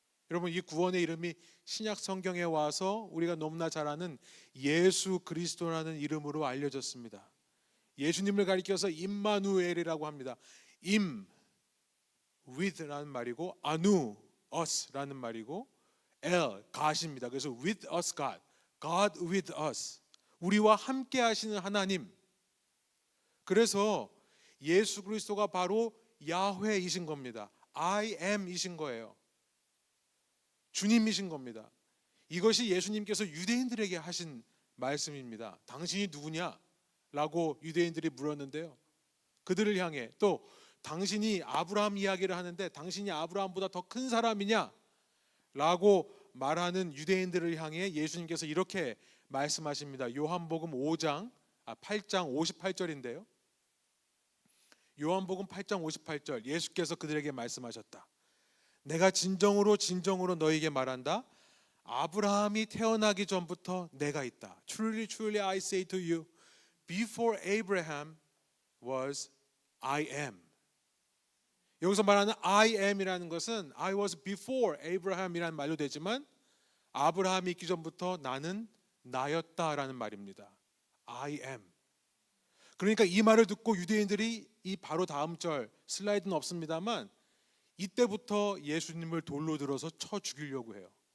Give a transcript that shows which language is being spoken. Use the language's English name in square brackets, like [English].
[Korean] 여러분, 이 구원의 이름이 신약 성경에 와서 우리가 너무나 잘 아는 예수 그리스도라는 이름으로 알려졌습니다. 예수님을 가리켜서 임마누엘이라고 합니다. 임, with라는 말이고 아누, us라는 말이고 엘, God입니다. [English] 그래서 with us God, God with us, [Korean] 우리와 함께 하시는 하나님. 그래서 예수 그리스도가 바로 야훼이신 겁니다. I am 이신 거예요. 주님이신 겁니다. 이것이 예수님께서 유대인들에게 하신 말씀입니다. 당신이 누구냐? 라고 유대인들이 물었는데요, 그들을 향해 또 당신이 아브라함 이야기를 하는데 당신이 아브라함보다 더 큰 사람이냐? 라고 말하는 유대인들을 향해 예수님께서 이렇게 말씀하십니다. 요한복음 8장 58절인데요. 요한복음 8장 58절, 예수께서 그들에게 말씀하셨다. 내가 진정으로 너희에게 말한다. 아브라함이 태어나기 전부터 내가 있다. [English] Truly, truly I say to you, before Abraham was I am. [Korean] 여기서 말하는 I am이라는 것은 [English] I was before Abraham [Korean] 이라는 말로 되지만 아브라함이 있기 전부터 나는 나였다라는 말입니다. [English] I am. [Korean] 그러니까 이 말을 듣고 유대인들이 이 바로 다음 절, 슬라이드는 없습니다만 이때부터 예수님을 돌로 들어서 쳐 죽이려고 해요.